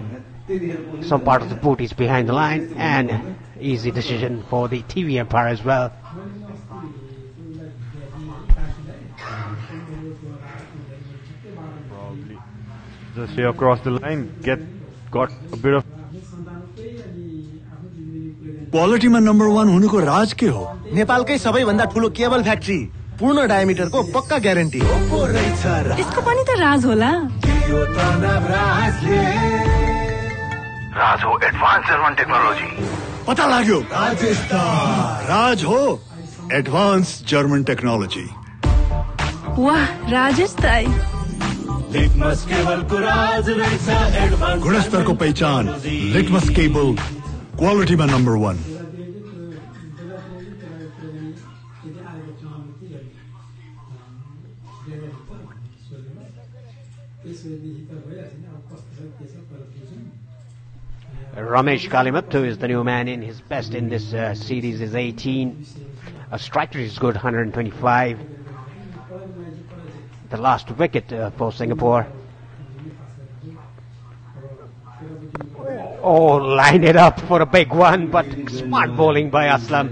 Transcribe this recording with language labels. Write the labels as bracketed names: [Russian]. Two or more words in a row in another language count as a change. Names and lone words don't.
[English] Some part of the boot is behind the line, and easy decision for the TV umpire as well. Probably just here across the line, got a bit of. [Hindi] क्वालिटी में [Nepali] नंबर 1 हुनुको राज के हो नेपालकै सबैभन्दा ठुलो केबल फ्याक्ट्री पूर्ण डायमिटरको पक्का ग्यारेन्टी यसको पनि त राज होला राज हो [English] advance German technology [Nepali] पता लाग्यो राज हो [English] advance German technology [Nepali] वाह राजेश दाइ लिटमस केबल को राज रहेछ एडवान्स गुणस्तर को पहचान लिटमस केबल [Hindi] क्वालिटी में [Nepali] नंबर 1 [English] Ramesh Kalimattu is the new man in. His best in this series is 18. A strike rate is good, 125. The last wicket for Singapore. Oh, line it up for a big one, but smart bowling by Aslam.